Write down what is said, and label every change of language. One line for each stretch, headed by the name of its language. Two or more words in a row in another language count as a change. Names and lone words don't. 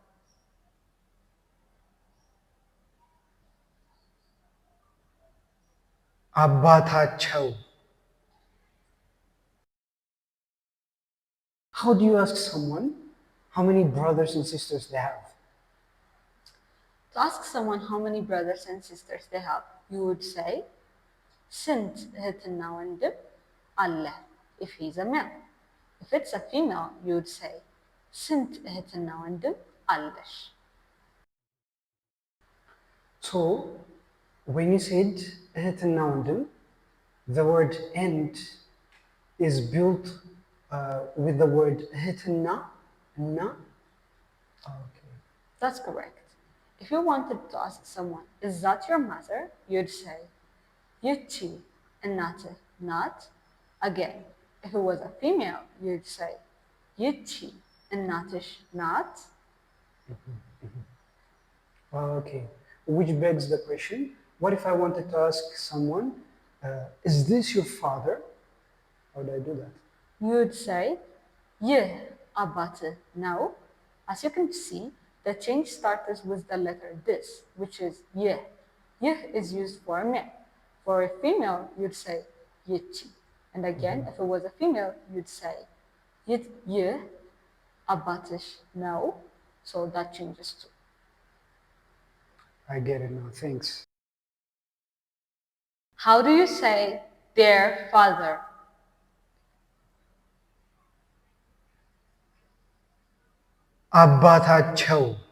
Amharic: አባታቸው
English: How do you ask someone how many brothers and sisters they have? To ask someone how many brothers and sisters they have, you would say,
Amharic: ስንት እህትና ወንድም አለ?
English: If he's a male. If it's a female, you would say,
Amharic: ስንት እህትና ወንድም አለሽ?
English: So, when you said
Amharic: እህትና ወንድም,
English: the word and is built with the word
Amharic: እህትና እና.
English: Okay. That's correct. If you wanted to ask someone, is that your mother? You'd say,
Amharic: ይቺ እናትህ ናት?
English: Again, if it was a female, you'd say,
Amharic: ይቺ እናትሽ ናት?
English: Okay. Which begs the question, what if I wanted to ask someone, is this your father? How do I do that? You'd say,
Amharic: ይህ አባትህ ነው?
English: As you can see, the change starts with the letter this, which is ይህ. ይህ is used for a male. For a female, you'd say ይቺ. And again, if it was a female, you'd say
Amharic: ይህ አባትሽ ነው?
English: So that changes too. I get it now, thanks. How do you say their father?
Amharic: አባታቸው